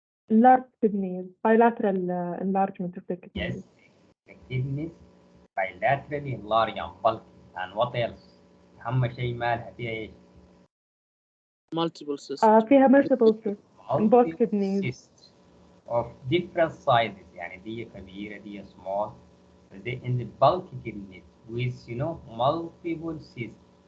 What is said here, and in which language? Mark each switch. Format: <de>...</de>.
<en>Large kidneys, bilateral enlargement of the kidneys. Yes, the kidneys bilaterally enlarged and bulky.</en> <ar>And what else? أهم شيء مالها فيها إيش؟</ar> <en>multiple cysts. فيها multiple cysts in both kidneys. cysts of different sizes.</en> <ar>يعني دي كبيرة دي small.</ar> <en>They in the bulky kidneys with multiple cysts.</en>